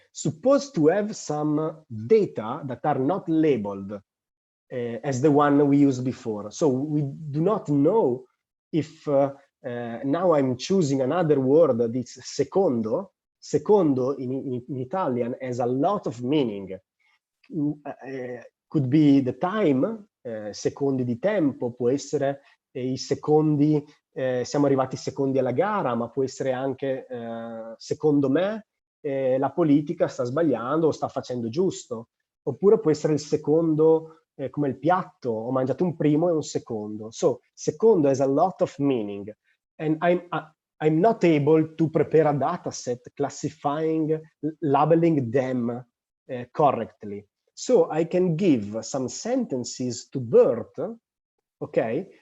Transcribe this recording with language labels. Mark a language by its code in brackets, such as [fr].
[en] Suppose to have some data that are not labeled as the one we used before. So we do not know if now I'm choosing another word that is secondo. Secondo in Italian has a lot of meaning. Could be the time, [it] secondi di tempo, può essere i secondi, siamo arrivati secondi alla gara, ma può essere anche secondo me la politica sta sbagliando o sta facendo giusto. Oppure può essere il secondo come il piatto, ho mangiato un primo e un secondo. [en] So, secondo has a lot of meaning. And I'm not able to prepare a data set classifying, labeling them correctly. So I can give some sentences to Bert, okay,